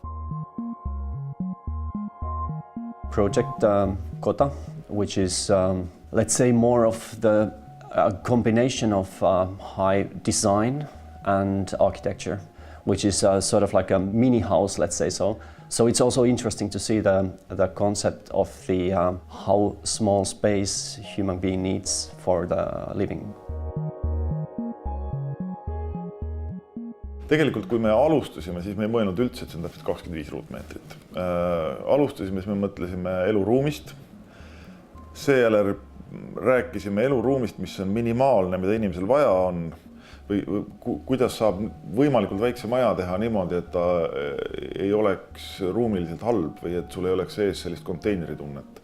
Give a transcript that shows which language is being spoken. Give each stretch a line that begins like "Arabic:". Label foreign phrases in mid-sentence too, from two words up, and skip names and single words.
English: Project Kota, which is, let's say, more of the combination of high design and architecture, which is sort of like a mini house, let's say so. So it's also interesting to see the concept of the how small space human being needs for the living.
Estonian: Tegelikult, kui me alustasime, siis me ei mõelnud üldse, et see on täpselt 25 ruutmeetrit. Alustasime, siis me mõtlesime eluruumist. Seejärel rääkisime eluruumist, mis on minimaalne, mida inimesel vaja on, või kuidas saab võimalikult väikse maja teha niimoodi, et ta ei oleks ruumiliselt halb või et sul ei oleks sees sellist konteineritunnet.